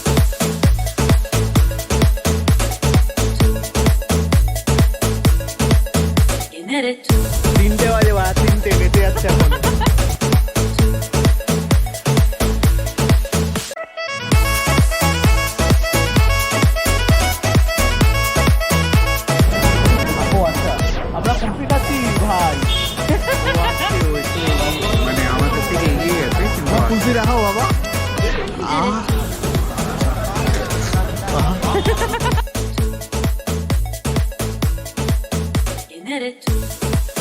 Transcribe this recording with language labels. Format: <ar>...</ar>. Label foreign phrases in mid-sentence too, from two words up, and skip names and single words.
<es>¿Quién eres tú?</es> <bn>3টে বাজে বা 3টে বেঁচে যাচ্ছে এখন। আচ্ছা, আমরা কুলফি খাচ্ছি ভাই। মানে আমাদের থেকে এগিয়ে গেছে কিন্তু কুলফি দেখাও বাবা।</bn> <es>¿Quién eres tú?</es>